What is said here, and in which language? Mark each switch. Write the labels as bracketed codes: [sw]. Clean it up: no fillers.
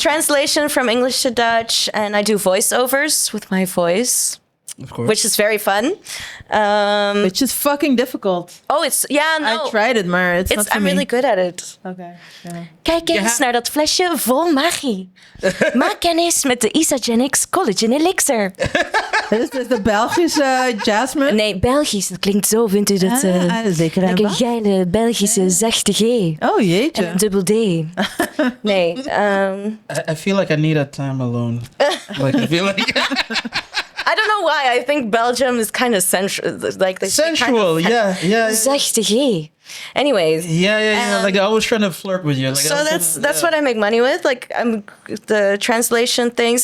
[en] Translation from English to Dutch, and I do voiceovers with my voice. Of course. Which is very fun. Which is fucking difficult. No. I tried it, [nl] maar [en] it's not for I'm me. really good at it. Okay. Yeah. [nl] Kijk eens naar dat flesje vol magie. Maak kennis met de Isagenix Collagen Elixir. Dit is de Belgische Jasmine. Nee, Belgisch. Dat klinkt zo, vindt u dat? Zeker. [en] Like [nl] een geile Belgische zachte G. Oh jeetje. En een dubbel D. Nee. [en] I feel like I need a time alone. Like I feel like. I don't know why. I think Belgium is kind of sensual. Like they sensual, yeah. [nl] Zachte G. Anyways. [en] Yeah. Like I was trying to flirt with you. Like, so that's what I make money with. Like the translation things.